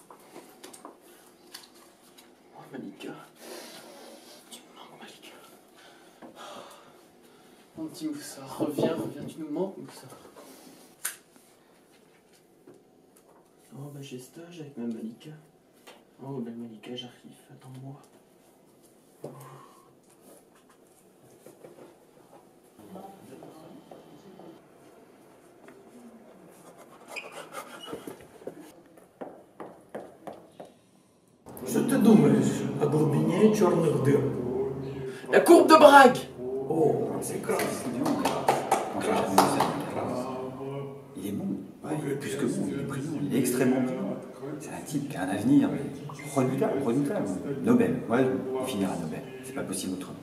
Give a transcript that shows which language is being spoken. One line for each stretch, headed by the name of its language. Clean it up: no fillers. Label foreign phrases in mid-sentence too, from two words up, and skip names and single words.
French: Oh, Malika. Tu me manques, Malika. Mon petit Moussa, reviens, tu nous manques, Moussa. Oh, bah j'ai stage avec ma Malika. Oh, bah Malika, j'arrive, attends-moi. Oh.
Ukrainian: Що ти думаєш о глибині чорних дир?
French: La courbe de Bragg! О, c'est grave. Il est bon, ouais, plus que bon, il est brillant, il est extrêmement brillant. C'est un type qui a un avenir redoutable, redoutable. Nobel, ouais, il finira Nobel, c'est pas possible autrement.